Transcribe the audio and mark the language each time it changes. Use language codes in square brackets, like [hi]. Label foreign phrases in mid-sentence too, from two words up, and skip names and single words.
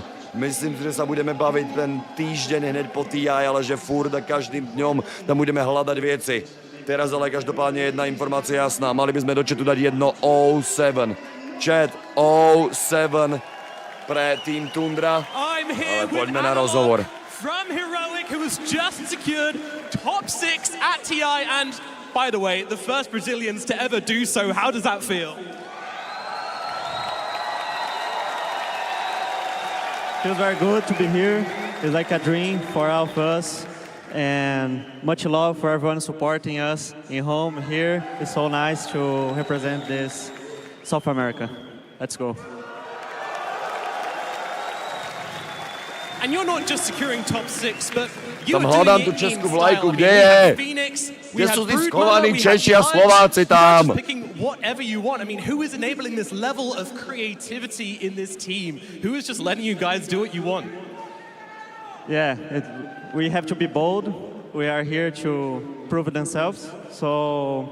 [sk] Myslím si, že sa budeme baviť ten týždeň hneď po TI, ale že furt a každým dňom tam budeme hľadať veci. Teraz ale každopádne jedna informácia jasná. Mali by sme do chatu dať jedno 07. Chat 07 pre Team Tundra. Ale poďme na rozhovor. [en] From Heroic, who has just secured top 6 at TI, and by the way, the first Brazilians to ever do so. How does that feel? Feels very good to be here. It's like a dream for all of us. And much love for everyone supporting us in home here. It's so nice to represent this South America. Let's go. And you're not just securing top 6, but you [sk] Tam [en] are [sk] hľadám [en] doing [sk] tú [en] it in [sk] českú [en] style. [sk] vlajku, [en] I mean, [sk] kde [en] we [sk] je? [en] had Phoenix, we [sk] Kde [en] had [sk] sú tí [en] Broodmother, [sk] schovaní [en] we had [sk] Češi a [en] Giants. [sk] Slováci [en] You're [sk] tam? [en] just picking whatever you want. I mean, who is enabling this level of creativity in this team? Who is just letting you guys do what you want? Yeah, we have to be bold. We are here to prove themselves. So